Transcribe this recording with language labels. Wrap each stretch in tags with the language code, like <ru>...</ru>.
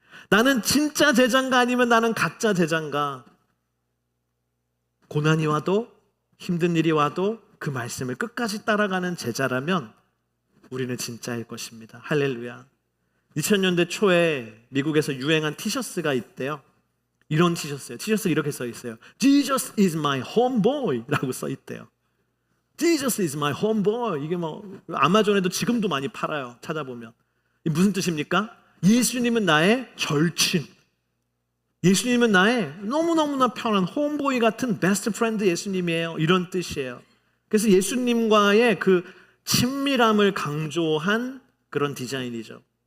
<ko>나는 진짜 제자인가 아니면 나는 가짜 제자인가? 고난이 와도 힘든 일이 와도 그 말씀을 끝까지 따라가는 제자라면 우리는 진짜일 것입니다. 할렐루야. 2000년대 초에 미국에서 유행한 티셔츠가 있대요. 이런 티셔츠 이렇게 써 있어요.</ko> <en>Jesus is my homeboy</en> <ko>라고 써 있대요.</ko> <en>Jesus is my homeboy.</en> <ko>이게 아마존에도 지금도 많이 팔아요. 찾아보면. 이게 무슨 뜻입니까? 예수님은 나의 절친, 예수님은 나의 너무너무나 편한 홈보이 같은 베스트 프렌드 예수님이에요. 이런 뜻이에요. 그래서 예수님과의 그 친밀함을 강조한 그런 디자인이죠.</ko>